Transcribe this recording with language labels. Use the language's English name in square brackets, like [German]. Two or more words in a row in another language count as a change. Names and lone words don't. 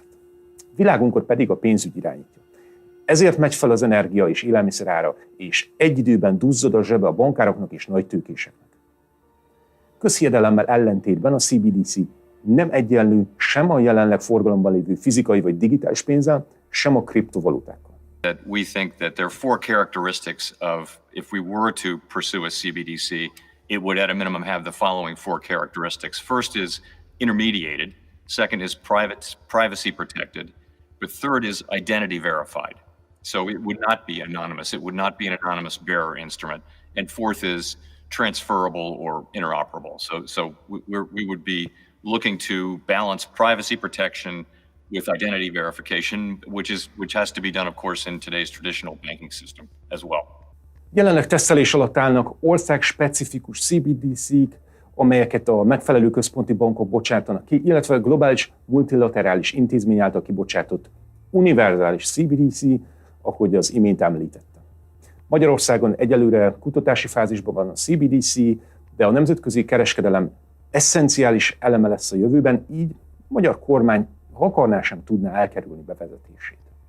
[Hungarian] Világunkat pedig a pénzügy irányítja. Ezért megy fel az energia és élelmiszer ára, és egy időben duzzad a zsebe a bankároknak és nagytőkéseknek. Közhiedelemmel ellentétben a CBDC nem egyenlő sem a jelenleg forgalomban lévő fizikai vagy digitális pénzzel, sem a kriptovalutákkal. [English] That we think that there are 4 characteristics of if we were to pursue a CBDC, it would at a minimum have the following four characteristics. First is intermediated. Second is privacy protected. But third is identity verified. So it would not be anonymous. It would not be an anonymous bearer instrument. And fourth is transferable or interoperable. So we would be looking to balance privacy protection with identity verification, which has to be done, of course, in today's traditional banking system as well. [Hungarian] Jelenleg tesztelés alatt állnak ország-specifikus CBDC-k, amelyeket a megfelelő központi bankok bocsátanak ki, illetve globális multilaterális intézmény által kibocsátott univerzális CBDC, ahogy az imént említettem. Magyarországon egyelőre kutatási fázisban van a CBDC, de a nemzetközi kereskedelem eszenciális eleme lesz a jövőben, így a magyar kormány, ha akarná, sem tudná elkerülni bevezetését.